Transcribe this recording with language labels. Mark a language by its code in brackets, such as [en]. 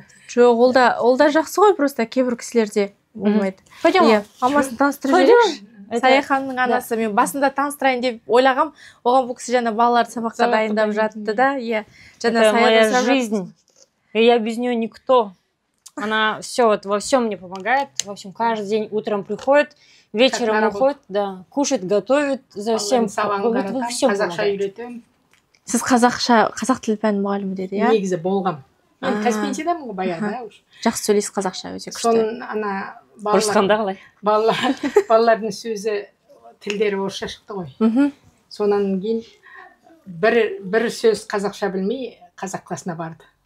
[kk] Жоқ, ол да жақсы ғой, просто кейбір кісілерде болмайды. [ru] Пойдем. [kk] Мамасын таныстырып жіберші. Саяханның анасы, мен басында таныстырайын деп ойлағам, оған бұл кісі жаңа балаларды сабаққа дайындап жатты да. [ru] Это моя жизнь. И я без нее никто. Она все вот во всем мне помогает, во всем каждый день утром приходит, вечером уходит, да, кушает, готовит, за всем. Во всем [kk] қазақша үйретемін. Сіз қазақ тілі пәні мұғалімі деді, иә? Негізі болғам. Мен Каспийдемін ғой баяғыда уже. Жақсы сөйлейсіз қазақша, өте күшті. Соның ана Ұрысқанда қалай? балалардың сөзі тілдері орысша шықты ғой. Сонан кейін бір сөз қазақша білмей қазақ класына барды.